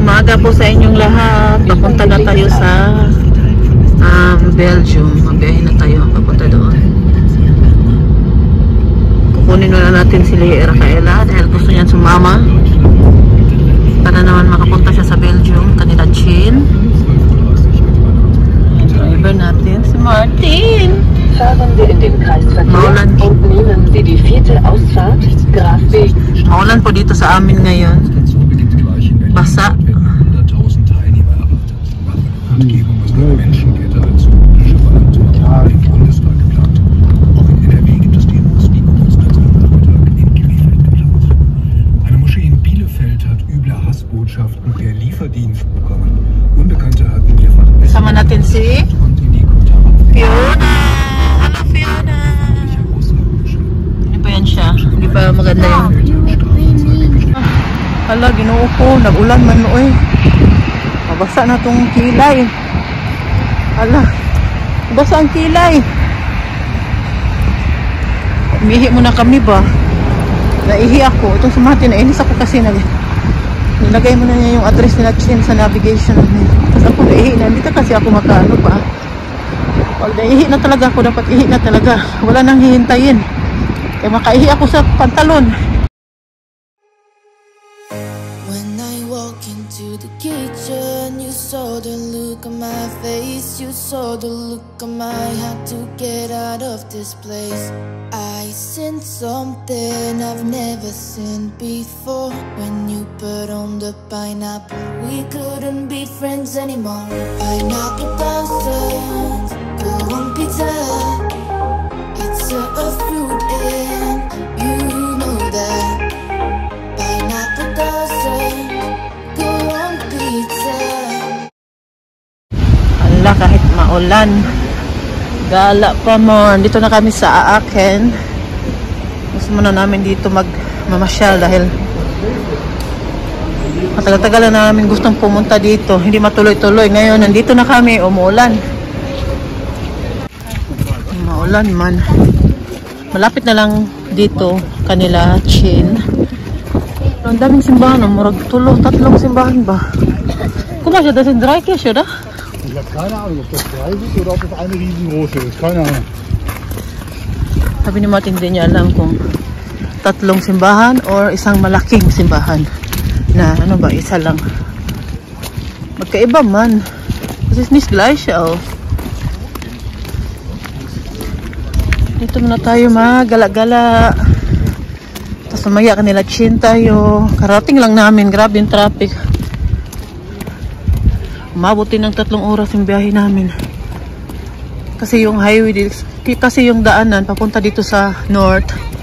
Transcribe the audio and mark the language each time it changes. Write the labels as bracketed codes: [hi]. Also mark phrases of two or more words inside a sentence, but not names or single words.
[tl] umaga po sa inyong lahat. Papunta na tayo sa Belgium. Mabiyahin na tayo papunta doon. Kukunin na natin si Rafaela dahil gusto niyan sumama para naman makapunta siya sa Belgium. Kanila Chin. Driver natin si Martin. [de] Fahren wir in den Kreisverkehr und nehmen Sie die 4. Ausfahrt Grafweg. [tl] Maulan po dito sa amin ngayon. Basa. [de] Eine Moschee in Bielefeld hat üble Hassbotschaften per Lieferdienst bekommen. Unbekannte hatten mehrfach [tl] Sama natin si Fiona. Hello Fiona. Hindi pa yan siya. Hindi pa maganda yan. Hala, [ceb] ginoo ko. Nag-ulan man mo eh. [tl] Mabasa na tong kilay. Hala. Basa ang kilay. Umihi muna kami ba? Naihi ako. Itong sumati na inis ako kasi nilagay mo na niya yung address nila Chin sa navigation. Tapos ako naihi na. Dito kasi ako makaano pa. Pag naihi na talaga ako. Dapat ihi na talaga. Wala nang hihintayin. Kaya makaihi ako sa pantalon. [en] To the kitchen, you saw the look on my face, you saw the look on my had to get out of this place. I sensed something I've never seen before. When you put on the pineapple, we couldn't be friends anymore. Pineapple thousands, go on pizza. It's a fruit and you know that. Pineapple thousands. [tl] Ala, kahit maulan, gala pa mo. Dito na kami sa Aachen. Gusto muna namin dito magmamasyal dahil matagal-tagal na namin gustong pumunta dito. Hindi matuloy-tuloy. Ngayon, nandito na kami, umuulan. Maulan man. Malapit na lang dito kanila Chin. Ang daming simbahan, [ceb] murag tatlong simbahan ba? [tl] Kumasya, [de] das sind 3 Kirche, oder? Ich habe keine Ahnung, ob das 3 sind oder ob das eine riesengroße ist. Keine Ahnung. [tl] Sabi ni Martin, hindi niya alam kung tatlong simbahan or isang malaking simbahan. Na ano ba, isa lang. Magkaiba man. [de] Das ist nicht gleich auch. [tl] Dito muna tayo magala-gala. Tapos mamaya kanila Chin tayo. Karating lang namin. Grabe yung traffic. Mabuti ng 3 oras yung biyahe namin. Kasi yung highway, kasi yung daanan papunta dito sa north.